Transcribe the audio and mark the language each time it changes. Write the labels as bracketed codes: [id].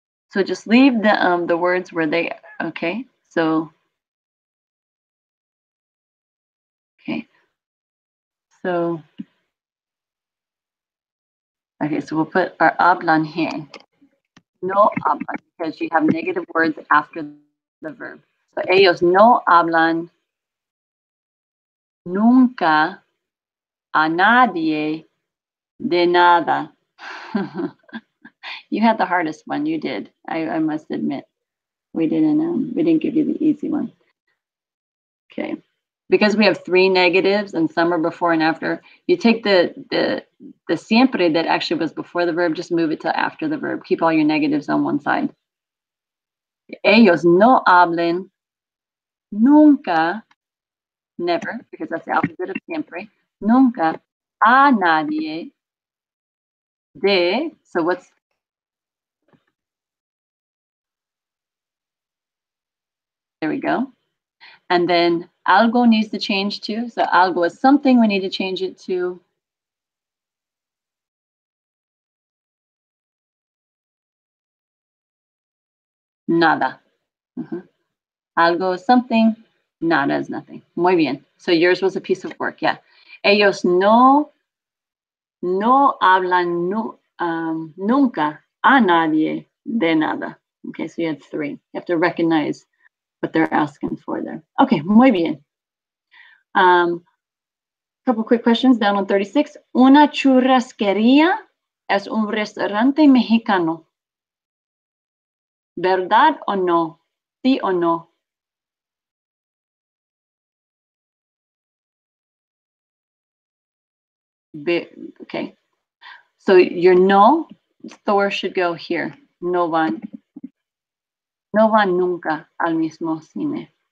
[en] So just leave the words where they. Okay. So. Okay. So. Okay. So we'll put our hablan here. No hablan because you have negative words after the verb. [es] So ellos no hablan nunca a nadie de nada. [en] You had the hardest one. You did. I must admit. We didn't give you the easy one. Okay. because we have 3 negatives and some are before and after, you take the siempre that actually was before the verb, just move it to after the verb. Keep all your negatives on one side. Ellos no hablen nunca, never, because that's the opposite of siempre, nunca a nadie de, so what's, there we go. And then algo needs to change too. So algo is something, we need to change it to nada. Algo is something, nada is nothing. Muy bien. So yours was a piece of work, yeah. [es] Ellos no hablan nunca a nadie de nada. [en] Okay, so you had 3. You have to recognize what they're asking for there. Okay, muy bien. Couple quick questions down on 36. [es] Una churrasquería es un restaurante mexicano. ¿Verdad o no? ¿Sí o no? [en] Okay. So your no, Thor should go here. [es] No van nunca al mismo cine.